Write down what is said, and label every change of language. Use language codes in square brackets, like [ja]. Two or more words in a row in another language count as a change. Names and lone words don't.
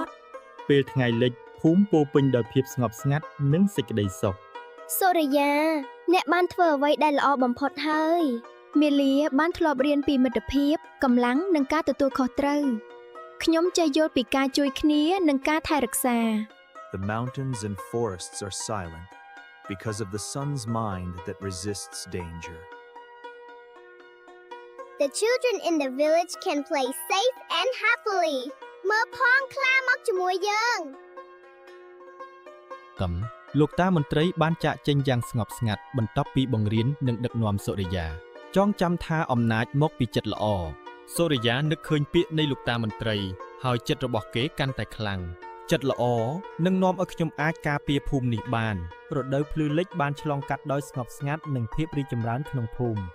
[km] ពេលថ្ងៃលិចភូមិពោពេញដោយភាពស្ងប់ស្ងាត់និងសេចក្តីសុខ សូរិយាអ្នកបានធ្វើអ្វីដែលល្អបំផុតហើយ មាលាបានធ្លាប់រៀនពីមិត្តភាពកម្លាំងនិងការទទួលខុសត្រូវខ្ញុំចេះយល់ពីការជួយគ្នានិងការថែរក្សា [en] The mountains and forests are silent because of the sun's mind that resists danger. The children in the village can play safe and happily. [km] មើលផងខ្លាមកជាមួយយើង លោកតាមន្ត្រីបានចាកចេញយ៉ាងស្ងប់ស្ងាត់បន្ទាប់ពីបង្រៀននិងដឹកនាំសូរិយាចងចាំថាអំណាចមកពីចិត្តល្អសូរិយានឹកឃើញពាក្យនៃលោកតាមន្ត្រីហើយចិត្តរបស់គេកាន់តែខ្លាំងចិត្តល្អនឹងនាំឲ្យខ្ញុំអាចការពារភូមិនេះបានរដូវភ្លឺលិចបានឆ្លងកាត់ដោយស្ងប់ស្ងាត់និងភាពរីកចម្រើនក្នុងភូមិ